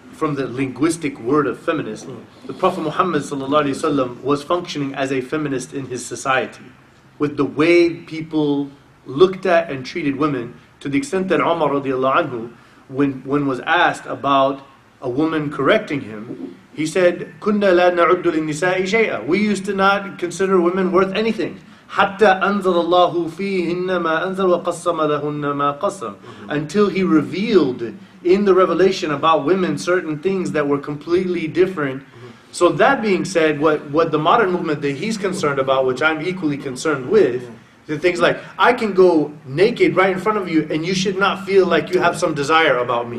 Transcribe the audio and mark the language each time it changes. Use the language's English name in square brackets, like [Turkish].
[English] from the linguistic word of feminist, the Prophet Muhammad ﷺ was functioning as a feminist in his society, with the way people looked at and treated women, to the extent that Umar radiallahu anhu, when was asked about a woman correcting him, he said, [Arabic] "Kunna la na'uddu lin-nisa'i shay'a." [English] We used to not consider women worth anything. [Arabic] حتى أنزل الله فيهن ما أنزل وقسم لهن ما قسم. [English] Until he revealed in the revelation about women certain things that were completely different. So that being said, what the modern movement that he's concerned about, which I'm equally concerned with, the things like, I can go naked right in front of you and you should not feel like you have some desire about me.